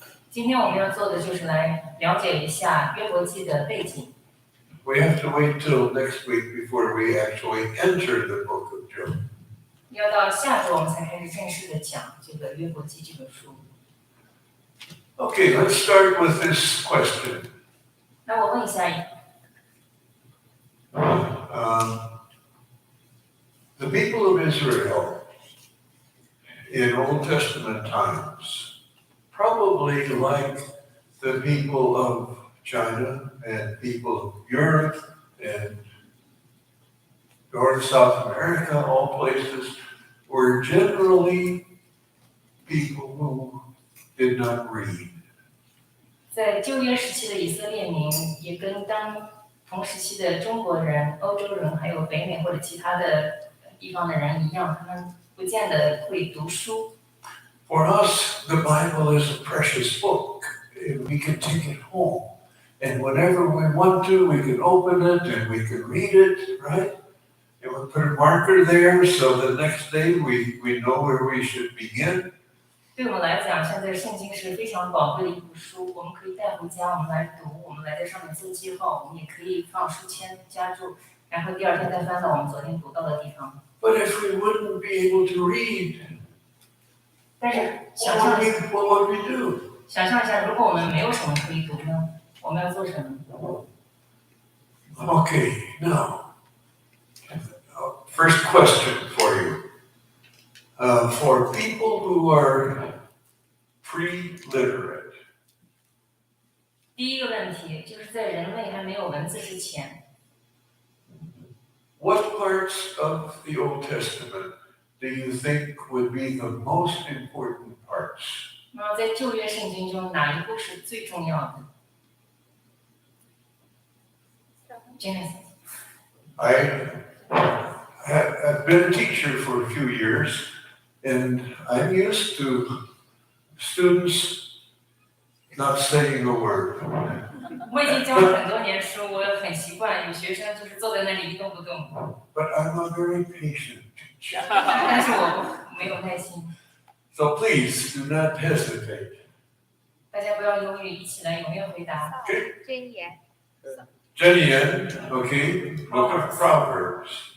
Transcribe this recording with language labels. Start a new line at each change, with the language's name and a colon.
Chinese: 今天我们要做的就是来了解一下约伯记的背景。
English: We have to wait till next week before we actually enter the book of Job.
Chinese: 要到下周我们才开始正式的讲这个约伯记这本书。
English: Okay, let's start with this question.
Chinese: 那我问一下，
English: The people of Israel in Old Testament times, probably like the people of China and people of Europe and North South America, all places, were generally people who did not read.
Chinese: 在旧约时期的以色列民也跟同时期的中国人、欧洲人还有北美或者其他的地方的人一样，他们不见得会读书。
English: For us, the Bible is a precious book. We can take it home. And whenever we want to, we can open it and we can read it, right? And we'll put a marker there so the next day we know where we should begin.
Chinese: 对我们来讲，现在圣经是非常宝贵的一部书，我们可以带回家，我们来读，我们来在上面做记号，我们也可以放书签夹住，然后第二天再翻到我们昨天读到的地方。
English: But if we wouldn't be able to read,
Chinese: 但是想象
English: what would we do?
Chinese: 想象一下，如果我们没有什么可以读呢，我们要做什么？
English: Okay, now, first question for you. For people who are pre-literate,
Chinese: 第一个问题就是在人类还没有文字之前，
English: what parts of the Old Testament do you think would be the most important parts?
Chinese: 那么在旧约圣经中哪一部是最重要的 ？Genesis。
English: I have been a teacher for a few years, and I'm used to students not saying a word.
Chinese: 我已经教了很多年书，我很习惯有学生就是坐在那里一动不动。
English: But I'm a very patient teacher.
Chinese: 但是我没有耐心，
English: So please do not hesitate.
Chinese: 大家不要犹豫，一起来踊跃回答。箴言
English: Jenny, okay, book of Proverbs.